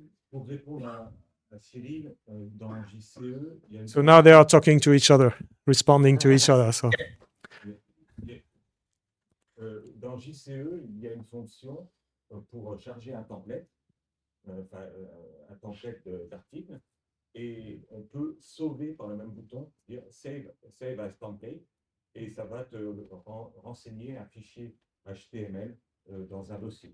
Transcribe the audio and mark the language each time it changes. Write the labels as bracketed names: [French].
[French] Pour répondre à Cyril, dans JCE, il y a une... [English] So now they are talking to each other, responding to each other. So. [French] Dans JCE, il y a une fonction pour charger un template, d'article, et on peut sauver par le même bouton, dire save as template, et ça va te renseigner un fichier HTML dans un dossier.